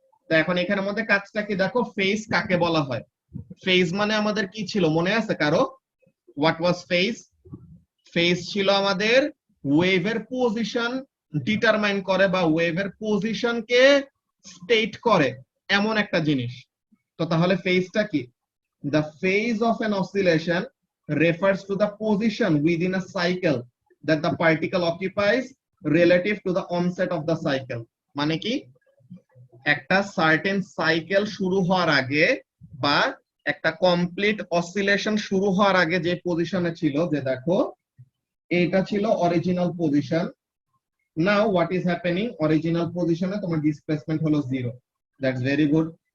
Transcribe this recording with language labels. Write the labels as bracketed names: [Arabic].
[Bangla] তো এখন এখানের মধ্যে কাজটা কি দেখো, ফেজ কাকে বলা হয়? ফেজ মানে আমাদের কি ছিল মনে আছে কারো? [English] What was phase? [Bangla] ফেজ ছিল আমাদের ওয়েভের পজিশন ডিটারমাইন করে বা ওয়েভের পজিশনকে স্টেট করে এমন একটা জিনিস। তো তাহলে ফেজটা কি? [English] The phase of an oscillation refers to the position within a cycle that the particle occupies relative to the onset of the cycle. [Bangla] মানে কি? একটা সার্টেন সাইকেল শুরু হওয়ার আগে বা একটা কমপ্লিট অসিলেশন শুরু হওয়ার আগে যে পজিশনে ছিল, যে দেখো এটা ছিল original position. [English] Now what is happening? [Bangla] Original পজিশনে তোমার ডিসপ্লেসমেন্ট হলো 0। [English] That's very good.